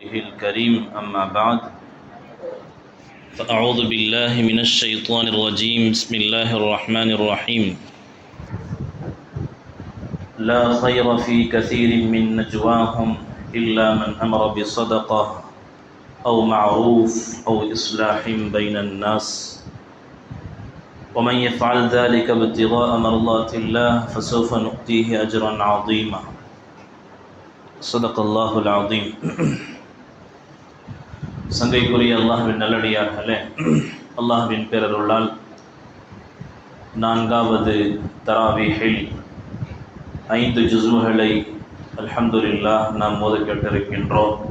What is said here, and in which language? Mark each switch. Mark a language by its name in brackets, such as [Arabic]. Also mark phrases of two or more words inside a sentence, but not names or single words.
[Arabic] الكريم أما بعد فأعوذ بالله من الشيطان الرجيم بسم الله الرحمن الرحيم لا خير في كثير من نجواهم إلا من أمر بصدقة أو معروف أو إصلاح بين الناس ومن يفعل ذلك ابتغاء مرضات الله فسوف نؤتيه أجرا عظيما صدق الله العظيم. [Tamil] சங்கைக்குரிய அல்லாஹ்வின் நல்லடியார்களே, அல்லாஹ்வின் பேரருளால் 4வது தராவீஹில் 5 ஜுஸ்களை அல்ஹம்துலில்லாஹ் நாம் ஓத கேட்டிருக்கின்றோம்.